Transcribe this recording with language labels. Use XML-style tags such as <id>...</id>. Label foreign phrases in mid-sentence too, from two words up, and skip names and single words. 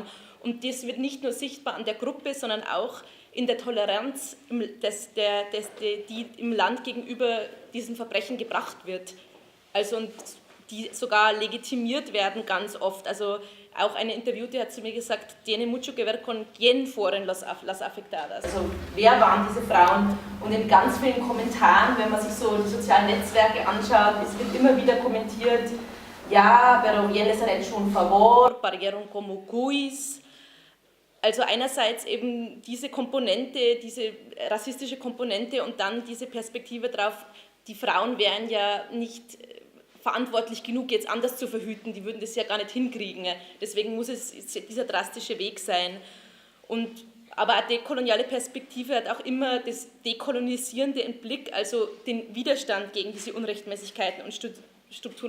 <de>Und das wird nicht nur sichtbar an der Gruppe, sondern auch in der Toleranz, die im Land gegenüber diesen Verbrechen gebracht wird. Also und die sogar legitimiert werden ganz oft. Also auch eine Interviewte hat zu mir gesagt,</de> <es>tiene mucho que ver con quién fueron las afectadas.</es> <de>Also wer waren diese Frauen? Und in ganz vielen Kommentaren, wenn man sich so die sozialen Netzwerke anschaut, es wird immer wieder kommentiert, ja,</de> <es>pero bien les han hecho un favor, parieron como cuis.</es> <de>Also einerseits eben diese Komponente, diese rassistische Komponente und dann diese Perspektive drauf, die Frauen wären ja nicht verantwortlich genug, jetzt anders zu verhüten, die würden das ja gar nicht hinkriegen. Deswegen muss es dieser drastische Weg sein. Aber eine dekoloniale Perspektive hat auch immer das Dekolonisierende im Blick, also den Widerstand gegen diese Unrechtmäßigkeiten und Strukturen.</de>